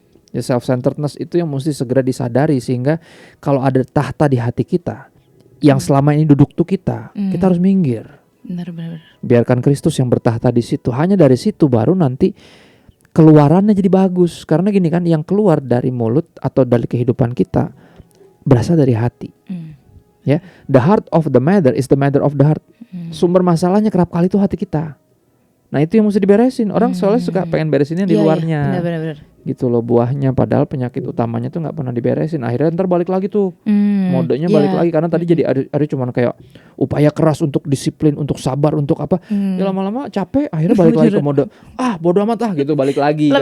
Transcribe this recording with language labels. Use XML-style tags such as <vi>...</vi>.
<id>Ya self-centeredness itu yang mesti segera disadari, sehingga kalau ada tahta di hati kita yang selama ini duduk tuh kita harus minggir. Benar. Biarkan Kristus yang bertahta di situ. Hanya dari situ baru nanti keluarannya jadi bagus. Karena gini kan, yang keluar dari mulut atau dari kehidupan kita berasal dari hati.</id> <en>Ya, the heart of the matter is the matter of the heart.</en> <id>Sumber masalahnya kerap kali itu hati kita. Nah itu yang mesti diberesin. Orang soalnya suka pengen beresinnya di luarnya. Benar. Gitu loh buahnya, padahal penyakit utamanya tuh nggak pernah diberesin. Akhirnya ntar balik lagi tuh modenya balik lagi, karena tadi jadi ada cuman kayak upaya keras untuk disiplin, untuk sabar, untuk apa. Ya lama-lama capek, akhirnya balik lagi ke mode bodo amat gitu, balik lagi.</id>